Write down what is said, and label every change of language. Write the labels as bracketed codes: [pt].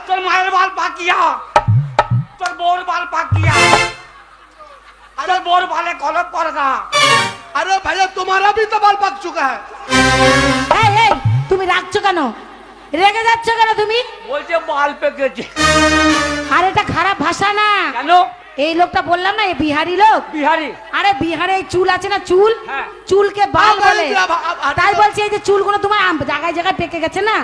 [bn] তোর মায়ের বাল পাকিয়া, তোর বউর বাল পাকিয়া, তোর বউর বালে কলপ পড়গা। [hi] अरे भैया तुम्हारा भी तो बाल पक चुका है। [bn] এই এই তুমি রাখছো কেন, রেগে যাচ্ছ কেন তুমি? বলছে বাল পেকেছে। আর এটা খারাপ ভাষা না। কেন? এই লোকটা বললাম না, এই বিহারি লোক। বিহারি। আরে বিহারে এই চুল আছে না, চুল, হ্যাঁ। চুলকে বাল [hi] अब [bn] বলে। [hi] अब [bn] তাই বলছে এই যে চুলগুলো তোমার জায়গায় জায়গায় পেকে গেছে না,